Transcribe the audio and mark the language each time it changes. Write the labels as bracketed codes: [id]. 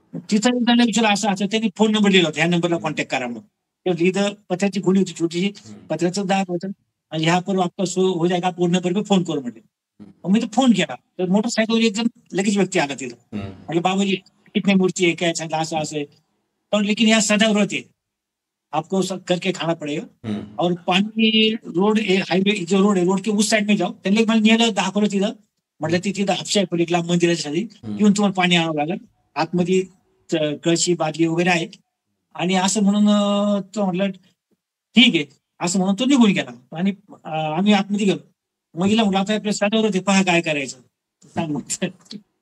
[mr] तिथं त्यांना विचारलं असं असं, त्यांनी फोन नंबर दिला होता, ह्या नंबरला कॉन्टॅक्ट करा म्हणून. इथं पत्र्याची खोली होती छोटीशी, पत्र्याचं दार होतं, आणि ह्या [hi] पर आपका हो जाएगा [mr] पूर्ण पर फोन करू म्हटले. मग मी तो फोन केला, तर मोटरसायकलवर एक जण लगेच व्यक्ती आला तिथं. म्हटलं बाबाजी [hi] कितनी मूर्ती है, [mr] क्या सांगितलं, असं असं आहे. [hi] पण लेकिन यहाँ सदा व्रत है, आपको सब करके खाना पड़ेगा. और पानी रोड हाईवे जो रोड है, रोड के उस साइड में जाओ. [mr] त्यांनी मला नेलं, दाखवलं तिथं. म्हटलं तिथं हापशा आहे पलीकडला मंदिराच्या खाली, येऊन तुम्हाला पाणी आणावं लागेल. आतमध्ये कळशी बादली वगैरे आहे. आणि असं म्हणून तो म्हटलं ठीक आहे, असं म्हणून तो निघून गेला. आणि आम्ही आतमध्ये गेलो. मग हिला म्हटलं आता आपल्या सदाव्रत होते, पहा काय करायचं, सांग मग.